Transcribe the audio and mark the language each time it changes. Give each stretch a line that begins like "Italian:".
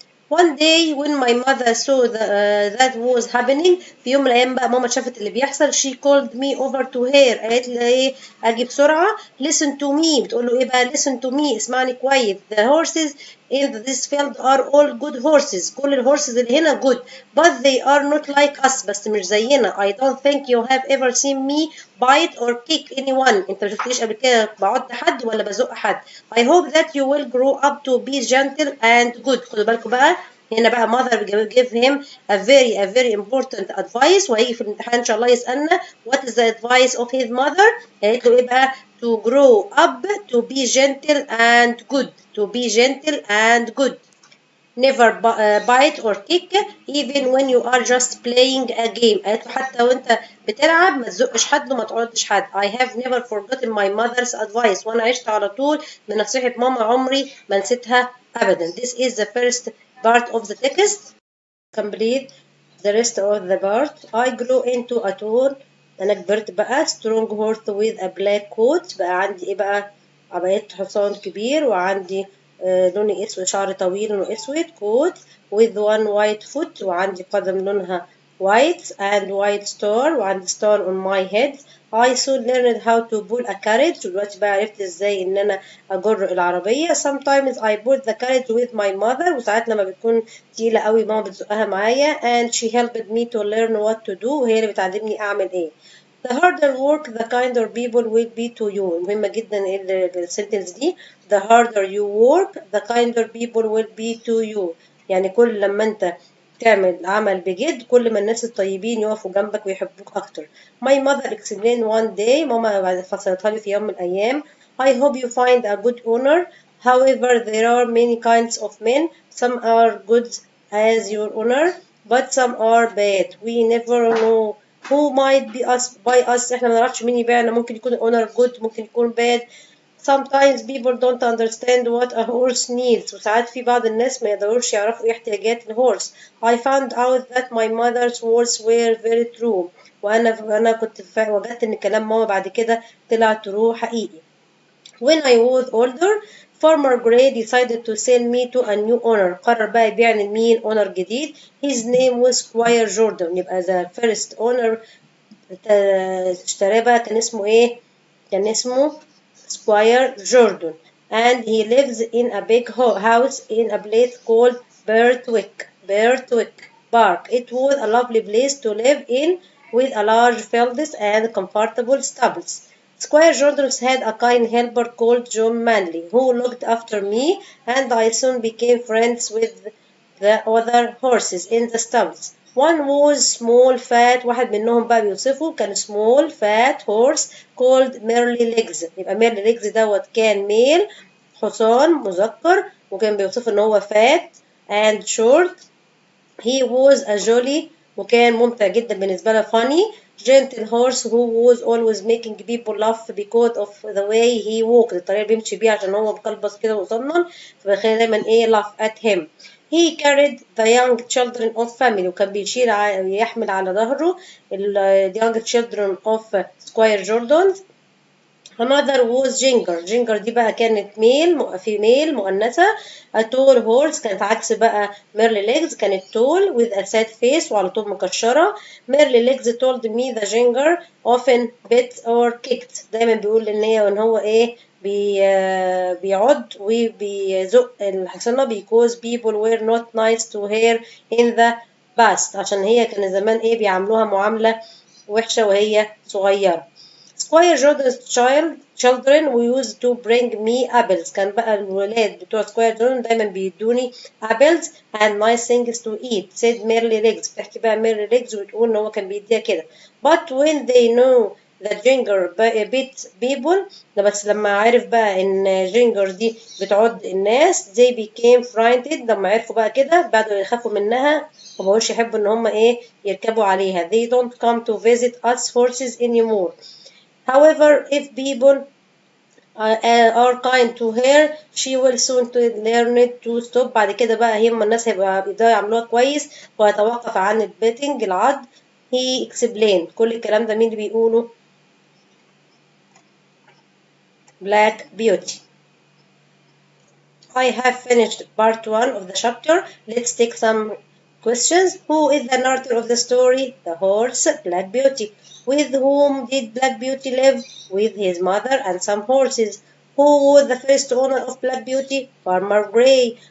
English: One day when my mother saw that was happening.
Arabic: في يوم من الأيام بقى ماما شافت اللي بيحصل.
English: she called me over to her.
Arabic: قالت لي إيه أجي بسرعة.
English: listen to me.
Arabic: بتقول له إيه بقى
English: listen to me
Arabic: اسمعني كويس.
English: the horses in this field are all good horses.
Arabic: كل الهورسز اللي هنا
English: good but they are not like us.
Arabic: بس مش زينا.
English: I don't think you have ever seen me bite or kick anyone.
Arabic: أنت مشفتنيش قبل كده بعض حد ولا بزق حد.
English: I hope that you will grow up to be gentle and good.
Arabic: خدوا بالكم بقى هنا بقى
English: mother give him a very important advice.
Arabic: وهيجي في الامتحان ان شاء الله يسألنا
English: what is the advice of his mother.
Arabic: قالت له ايه بقى
English: to grow up to be gentle and good. to be gentle and good. never bite or kick even when you are just playing a game.
Arabic: قالت له حتى وانت بتلعب ما تزقش حد وما تعضش حد.
English: I have never forgotten my mother's advice.
Arabic: وانا عشت على طول من نصيحة ماما عمري ما نسيتها ابدا.
English: This is the first part of the text. Complete the rest of the part. I grew into a tall.
Arabic: انا كبرت بقى
English: strong horse with a black coat.
Arabic: بقى عندي ايه بقى بقيت حصان كبير وعندي لوني اسود شعر طويل لونه اسود
English: coat with one white foot.
Arabic: وعندي قدم لونها
English: white and white star وعندي star on my head. I soon learned how to pull a carriage.
Arabic: ودلوقتي بقى عرفت ازاي ان انا اجر العربية.
English: Sometimes I pull the carriage with my mother.
Arabic: وساعات لما بتكون تقيلة قوي ماما بتزقها معايا
English: and she helped me to learn what to do.
Arabic: وهي اللي بتعلمني اعمل ايه.
English: The harder work the kinder people will be to you.
Arabic: مهمة جدا السنتنس دي.
English: The harder you work the kinder people will be to you.
Arabic: يعني كل لما انت تعمل عمل بجد كل ما الناس الطيبين يقفوا جنبك ويحبوك أكتر.
English: My mother explained one day.
Arabic: ماما فسرتها لي في يوم من الأيام.
English: I hope you find a good owner. However, there are many kinds of men. Some are good as your owner, but some are bad. We never know who might be us by us.
Arabic: احنا ما نعرفش مين يبيعنا. ممكن يكون
English: owner good،
Arabic: ممكن يكون bad.
English: Sometimes people don't understand what a horse needs.
Arabic: وساعات في بعض الناس ما يقدروش يعرفوا ايه احتياجات الهورس.
English: I found out that my mother's words were very true.
Arabic: وانا كنت وجدت ان كلام ماما بعد كده طلع true حقيقي.
English: When I was older, Farmer Gray decided to sell me to a new owner.
Arabic: قرر بقى يبيعني لمين owner جديد.
English: His name was Squire Jordan.
Arabic: يبقى the first owner اشتراه بقى كان اسمه ايه؟ كان اسمه Squire Jordan,
English: and he lives in a big house in a place called Birtwick Park. It was a lovely place to live in with a large fields and comfortable stables. Squire Jordan had a kind helper called John Manley who looked after me, and I soon became friends with the other horses in the stables. One was small fat.
Arabic: واحد منهم بقى بيوصفه كان
English: small fat horse called Merly Legs.
Arabic: يبقى Merly Legs دوت كان ميل، حصان مذكر، وكان بيوصفه ان هو
English: fat and short. He was a jolly
Arabic: وكان ممتع جدا بالنسبة له
English: funny gentle horse who was always making people laugh because of the way he walked.
Arabic: الطريقة اللي بيمشي بيها عشان هو مقلبص كده وصنن فبيخلي دايما ايه
English: laugh at him. He carried the young children of family
Arabic: وكان بيشيل يحمل على ظهره ال
English: young children of Squire Jordan. Another was Ginger
Arabic: دي بقى كانت female مؤنثة.
English: A tall horse
Arabic: كانت عكس بقى
English: Merly Legs، كانت tall with a sad face
Arabic: وعلى طول مكشرة.
English: Merly Legs told me the Ginger often bit or kicked.
Arabic: دايما بيقول ان هو ايه بيعض وبيزق الحصانة
English: because people were not nice to her in the past.
Arabic: عشان هي كان زمان ايه بيعاملوها معاملة وحشة وهي صغيرة.
English: Squire Jordan's children who used to bring me apples.
Arabic: كان بقى الولاد بتوع Squire Jordan دايما بيدوني apples
English: and nice things to eat. said Merly Legs.
Arabic: بتحكي بقى Merly Legs وتقول ان هو كان بيديها كده.
English: But when they know that Ginger bit people،
Arabic: بس لما عرف بقى ان Ginger دي بتعض الناس
English: they became frightened.
Arabic: لما عرفوا بقى كده بدأوا يخافوا منها ومبقوش يحبوا ان هم ايه يركبوا عليها.
English: They don't come to visit us horses anymore. However, if people are kind to her, she will soon learn to stop.
Arabic: بعد كده بقى هم الناس هيبقوا يعملوها كويس ويتوقف عن البيتنج العض.
English: He explained.
Arabic: كل الكلام ده مين اللي بيقوله؟ Black Beauty.
English: I have finished part 1 of the chapter. Let's take some questions. Who is the narrator of the story? The horse, Black Beauty. With whom did Black Beauty live? With his mother and some horses. Who was the first owner of Black Beauty? Farmer Gray.